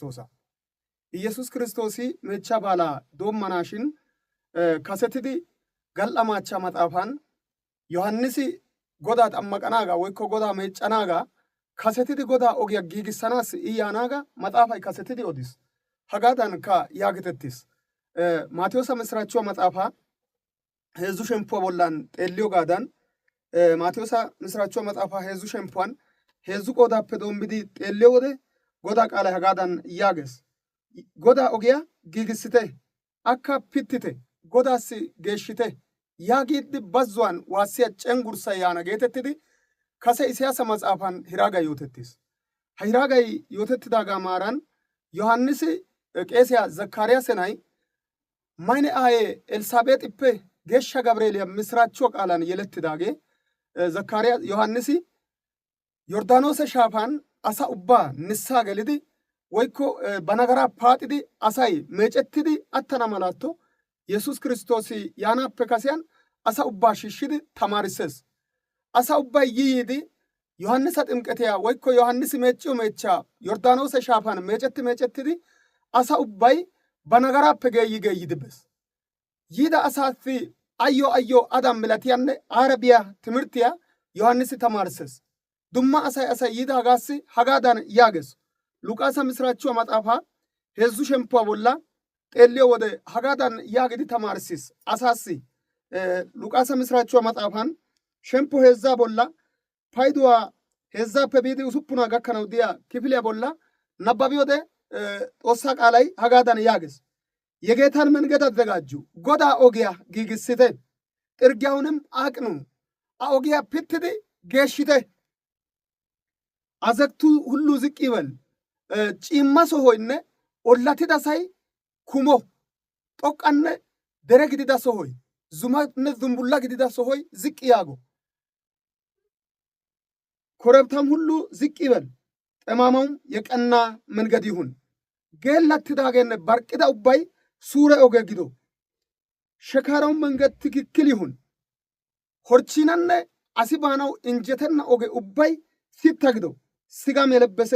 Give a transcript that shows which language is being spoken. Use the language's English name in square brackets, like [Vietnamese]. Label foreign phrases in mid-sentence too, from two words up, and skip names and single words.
[Wolaytta] ክርስቶሲ ሜቻ ባላ ዶማናሽን ካሰትዲ ገልአማቻ መጣፋን ዮሐንስ ጎዳ ጠመቀናጋ ወይኮ ጎዳ ሜጫናጋ ካሰትዲ ጎዳ ኦጊያ ጊግሰናስ ኢያናጋ መጣፋይ ካሰትዲ ኦዲስ ሀጋዳን ካ ያግተትስ ማቴዎስ መስራቹ መጣፋ ሄዙ ሸምፖ ቦላን ጤልዮ ጋዳን ማቴዎስ መስራቹ መጣፋ ሄዙ ሸምፖን ሄዙ ቆዳ ፔዶምቢዲ ጤልዮ ወደ ጎዳ ቃላ ሀጋዳን ያገስ ጎዳ ኦጊያ ጊግስተ አካ ፒትተ ጎዳስ ጌሽተ ያጊድ ባዟን ዋሲያ ጨንጉርሳ ያና ጌተትዲ ከሰ ኢሳያስ መጽሐፋን ሂራጋ ዮተትስ ሂራጋይ ዮተትዳጋ ማራን ዮሐንስ ቄስያ ዘካርያስ ናይ ማይነ አየ ኤልሳቤጥ ኢፔ ጌሻ ገብርኤል ምስራቾ ቃላን የለትዳጌ ዘካርያ ዮሐንስ ዮርዳኖስ ሻፋን አሳ ኡባ ንሳ ገልዲ ወይኮ በነገራ ፓጥዲ አሳይ መጨትዲ አተና መላቶ ኢየሱስ ክርስቶስ ያናፈ ከሲያን አሳ ኡባ ሽሽዲ ተማርሰስ አሳ ኡባ ይይዲ ዮሐንስ ጥምቀተያ ወይኮ ዮሐንስ መጪው መቻ ዮርዳኖስ ሻፋን መጨትዲ አሳ ኡባይ በነገራ ፐገይ ገይድበስ ይዳ አሳፊ አዮ አዳም ምለቲያነ አረቢያ ትምርቲያ ዮሐንስ ተማርሰስ ዱማ አሳይ ይዳ ጋሲ ሀጋዳን ያገስ ሉቃስ ምስራቹ መጣፋ ሄዙ ሸምፖ ቦላ ጤልዮ ወደ ሀጋዳን ያግዲ ተማርሲስ አሳሲ ሉቃስ ምስራቹ መጣፋን ሸምፖ ሄዛ ቦላ ፋይዱዋ ሄዛ ፐቢዲ ኡሱፑና ጋከናው ዲያ ክፍሊያ ቦላ ነባቢ ወደ ጦሳ ቃላይ ሀጋዳን ያገስ [Amharic] የጌታን መንገድ አዘጋጁ [Wolaytta] ጎዳ ኦጊያ ጊግስተ [Amharic] ጥርጊያውንም አቅኑ [Wolaytta] አኦጊያ ፒትዲ ጌሽተ አዘክቱ [Amharic] ሁሉ ዝቅ ይበል [Wolaytta] ጪማ ሶሆይነ ollatidasay kumo xoqqanne dere gidida sohoy zumanne zumbulla gidida sohoy ziqqi yaago [Amharic] ኮረብታም ሁሉ ዝቅ ይበል ጠማማውም የቀና መንገድ ይሁን [Wolaytta] ጌላትዳገነ ባርቅዳ ኡባይ ሱረ ኦጌ ጊዶ [Amharic] ሸካራው መንገድ ትክክል ይሁን [Wolaytta] ሆርቺናነ አሲባናው እንጀተና ኦጌ ኡባይ ሲተግዶ [Amharic] ስጋም የለበሰ